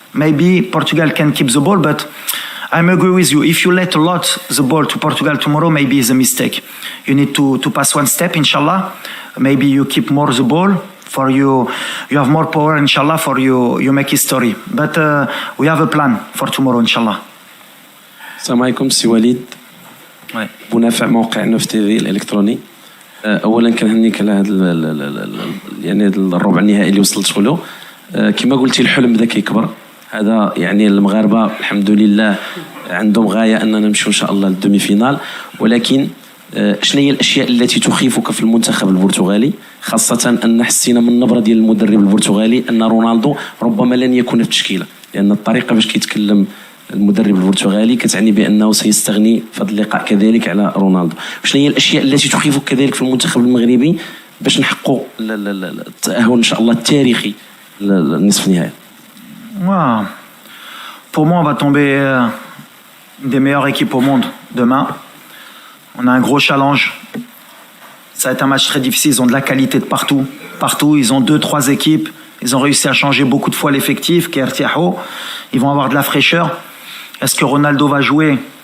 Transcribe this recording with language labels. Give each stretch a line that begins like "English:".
English: Maybe Portugal can keep the ball, but I'm agree with you. If you let a lot the ball to Portugal tomorrow, maybe it's a mistake. You need to pass one step, inshallah. Maybe you keep more the ball for you have more power, inshallah, for you make history. But we have a plan for tomorrow, inshallah.
Arabic: السلام عليكم سي وليد منافع موقع نوف تي في الالكتروني. اولا كنهنيك على هذا يعني الربع النهائي اللي وصلت له. كما قلتي الحلم بدا كيكبر. هذا يعني المغاربه الحمد لله عندهم غايه اننا نمشيو ان شاء الله للدومي فينال، ولكن شنو هي الاشياء التي تخيفك في المنتخب البرتغالي، خاصه ان حسينا من النبره ديال المدرب البرتغالي ان رونالدو ربما لن يكون في التشكيله، لان الطريقه باش كيتكلم المدرب البرتغالي كتعني بانه سيستغني في هذا اللقاء كذلك على رونالدو. شنو هي الاشياء التي تخيفك كذلك في المنتخب المغربي باش نحققوا التاهل ان شاء الله التاريخي للنصف النهائي؟
French: Pour moi, on va tomber une des meilleures équipes au monde demain. On a un gros challenge. Ça va être un match très difficile. Ils ont de la qualité de partout. Partout, ils ont 2-3 équipes. Ils ont réussi à changer beaucoup de fois l'effectif. Ils vont avoir de la fraîcheur. Est-ce que Ronaldo va jouer?